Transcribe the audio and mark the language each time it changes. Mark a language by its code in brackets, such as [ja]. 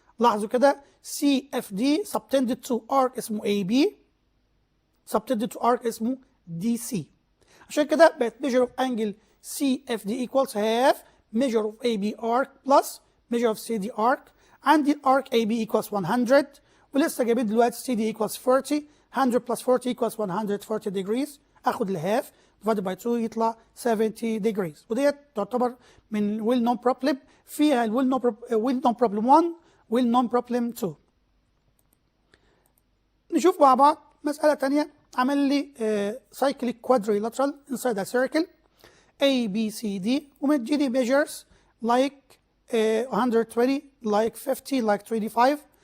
[ar] لاحظوا كده [en] CFD subtended to arc اسمه AB subtended to arc اسمه DC. [ar] عشان كده بقت [en] measure of angle CFD equals half measure of AB arc plus measure of CD arc. [ar] عندي arc AB equals 100 ولسه جايبين دلوقتي CD equals 40. [en] 100 plus 40 equals 140 degrees. [ar] اخد الهاف [en] divided by 2 [ar] يطلع 70 degrees. وديت تعتبر من [en] well known problem. فيها ال well known problem 1 well known problem 2. [ar] نشوف مع بعض مسألة تانية. عمل لي [en] cyclic quadrilateral inside a circle A B C D [ar] ومديني [en] measures like 120 like 50 like 25.